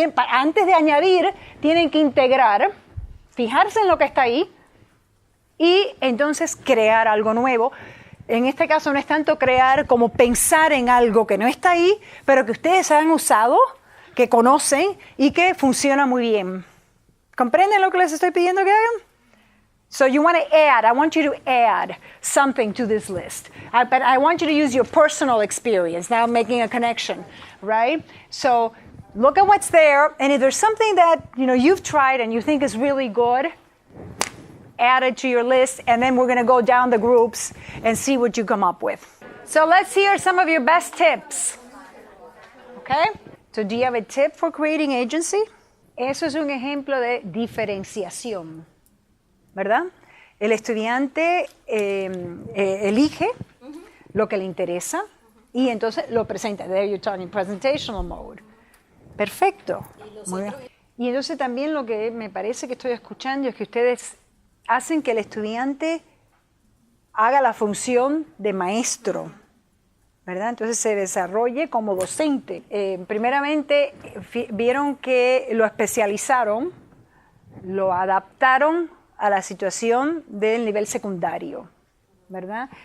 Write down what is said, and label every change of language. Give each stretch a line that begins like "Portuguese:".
Spanish: Antes de añadir, tienen que integrar, fijarse en lo que está ahí, y entonces crear algo nuevo. En este caso no es tanto crear como pensar en algo que no está ahí, pero que ustedes han usado, que conocen y que funciona muy bien. ¿Comprenden lo que les estoy pidiendo que hagan?
English: So you want to add, I want you to add something to this list. But I want you to use your personal experience, now making a connection, right? So look at what's there, and if there's something that you've tried and you think is really good, add it to your list, and then we're going to go down the groups and see what you come up with. So let's hear some of your best tips. Okay? So do you have a tip for creating agency?
Spanish: Eso es un ejemplo de diferenciación, ¿verdad? El estudiante elige lo que le interesa y entonces lo presenta.
English: There you're talking presentational mode.
Spanish: Perfecto. Muy bien. Y entonces también lo que me parece que estoy escuchando es que ustedes hacen que el estudiante haga la función de maestro, ¿verdad? Entonces se desarrolle como docente. Primeramente, vieron que lo especializaron, lo adaptaron a la situación del nivel secundario, ¿verdad?